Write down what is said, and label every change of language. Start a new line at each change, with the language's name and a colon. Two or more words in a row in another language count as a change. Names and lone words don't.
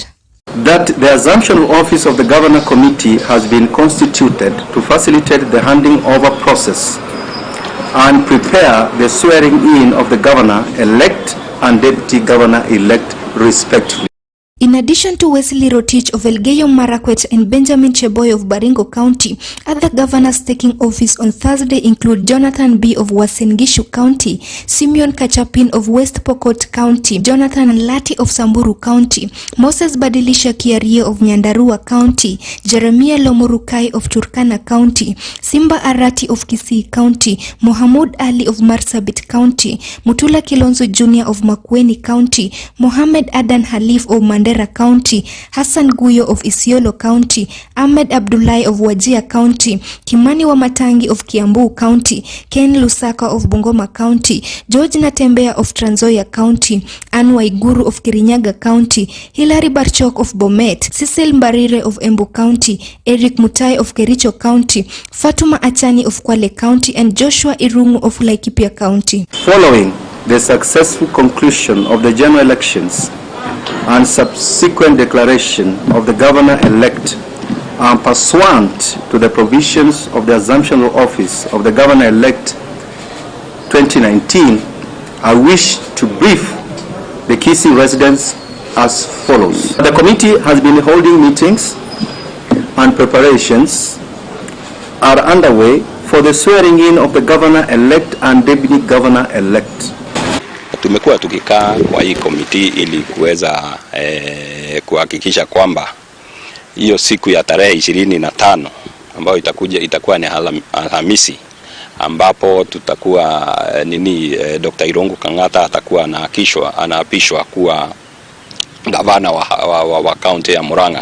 English: That the assumption of office of the governor committee has been constituted to facilitate the handing over process and prepare the swearing in of the governor-elect and deputy governor-elect respectively. In addition to Wesley Rotich of Elgeyo Marakwet and Benjamin Cheboy of Baringo County, other governors taking office on Thursday include Jonathan B. of Uasin Gishu County, Simeon Kachapin of West Pokot County, Jonathan Lati of Samburu County, Moses Badilisha Kiarie of Nyandarua County, Jeremiah Lomurukai of Turkana County, Simba Arati of Kisii County, Mohamud Ali of Marsabit County, Mutula Kilonzo Jr. of Makueni County, Mohamed Adan Halif of Mandera County, Hassan Guyo of Isiolo County, Ahmed Abdullahi of Wajir County, Kimani Wamatangi of Kiambu County, Ken Lusaka of Bungoma County, George Natembea of Trans Nzoia County, Anne Waiguru of Kirinyaga County, Hilary Barchok of Bomet, Cecil Mbarire of Embu County, Eric Mutai of Kericho County, Fatuma Achani of Kwale County, and Joshua Irungu of Laikipia County. Following the successful conclusion of the general elections and subsequent declaration of the governor-elect, and pursuant to the provisions of the assumption of office of the governor-elect 2019, I wish to brief the Kisii residents as follows. The committee has been holding meetings and preparations are underway for the swearing in of the governor-elect and deputy governor-elect.
Swahili: Tumekuwa tukikaa kwa hii komiti ili kuweza kuhakikisha kwamba hiyo siku ya tarehe 25 ambayo itakuwa ni Alhamisi, ambapo tutakuwa Dr. Irungu Kang'ata atakuwa anaapishwa kuwa gavana wa kaunti ya Murang'a.